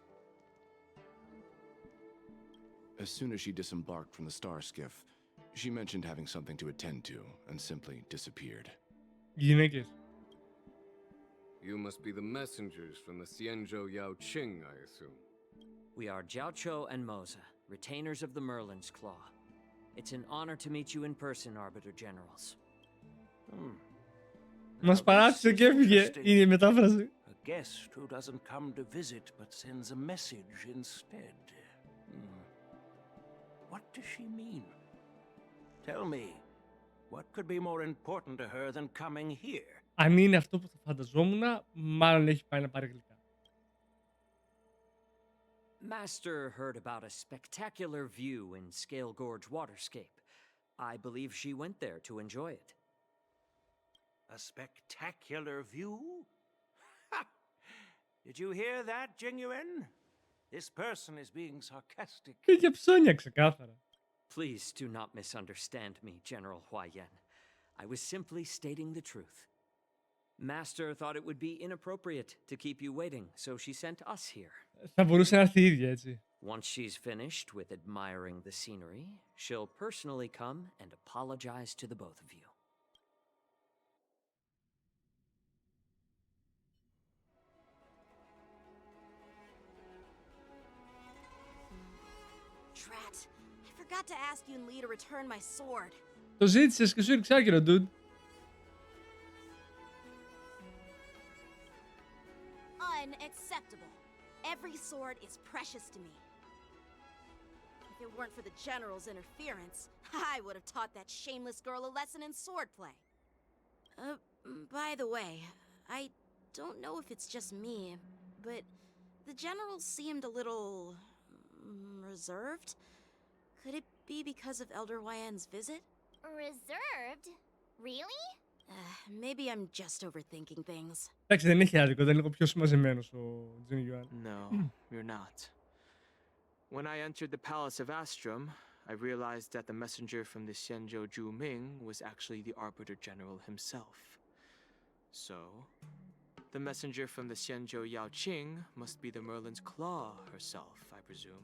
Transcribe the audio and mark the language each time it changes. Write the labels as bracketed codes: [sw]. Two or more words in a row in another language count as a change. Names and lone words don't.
[en] As soon as she disembarked from the star skiff, she mentioned having something to attend to and simply disappeared. [el] Γυναίκες. [en] You must be the messengers from the Xianzhou Yaoqing, I assume. We are Jiaoqiu and Moza, retainers of the Merlin's Claw. It's an honor to meet you in person, Arbiter Generals. [el] Μας παράτησε και έφυγε. Είναι η μετάφραση. [en] A guest who doesn't come to visit but sends a message instead. What does she mean? Tell me, what could be more important to her than coming here? [el] Αν είναι αυτό που θα φανταζόμουν, μάλλον έχει πάει να πάρει γλυκά. [en] Master heard about a spectacular view in Scale Gorge Waterscape. I believe she went there to enjoy it. A spectacular view? Ha! Did you hear that, Jingyuan? This person is being sarcastic. [el] Πήγε ψώνια ξεκάθαρα. [en] Please do not misunderstand me, General Huayan. I was simply stating the truth. Master thought it would be inappropriate to keep you waiting, so she sent us here. [el] Θα μπορούσε να έρθει η ίδια, έτσι. [en] Once she's finished with admiring the scenery, she'll personally come and apologize to the both of you. Drat. I forgot to ask Yun Li to return my sword. [el] Το ζήτησες και σου ήρθε άκυρο, dude. [en] Unacceptable. Every sword is precious to me. If it weren't for the General's interference, I would have taught that shameless girl a lesson in swordplay. By the way, I don't know if it's just me, but The general seemed a little reserved. Could it be because of Elder Yan's visit? Reserved? Really? Maybe I'm just overthinking things. [el] Εντάξει, δεν έχει άδικο, ήταν λίγο πιο συμμαζεμένος ο Τζιν Γιουάν. [en] No, you're not. When I entered the Palace of Astrum, I realized that the messenger from the Xianzhou Zhu Ming was actually the Arbiter General himself. So, the messenger from the Xianzhou Yao Qing must be the Merlin's Claw herself, I presume.